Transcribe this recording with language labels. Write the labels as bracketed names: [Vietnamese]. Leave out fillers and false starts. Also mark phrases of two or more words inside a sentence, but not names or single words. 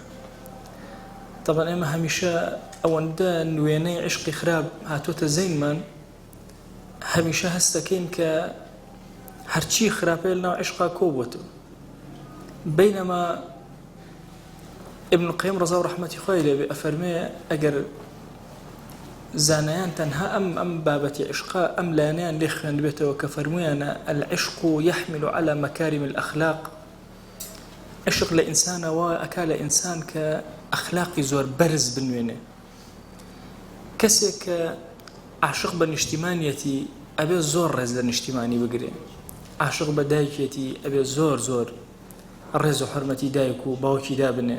[Central Kurdish] طبعا ئێمە هەمیشە ئەوەندە نوێنەی عشقی خراپ هاتوۆتە زەینمان، هەمیشە هەست دەکەین کە هەرچی خراپەیە لەناو عشقا کۆبووەتەوە. بەینەما ئیبن القەیم ڕەزا و ڕەحمەتی خوای لێ بێ ئەفەرمێ ئەگەر زانایان تەنها ئەم بابەتی عشقا ئەم لایەنەیان لێ خوێندبێتەوە کە فەرموویانە [Arabic] العشق يحمل على مكارم الأخلاق. [Central Kurdish] عشق لە ئینسانەوە ئەکا لە ئینسان کە ئەخلاقی زۆر بەرز بنوێنێ. کەسێک کە عاشق بە نیشتیمانیەتی ئەبێ زۆر ڕێز لە نیشتیمانی بگرێ. عاشق بە دایکێتی ئەبێ زۆر ڕێز و حرمەتی دایک و باوکی دابنێ.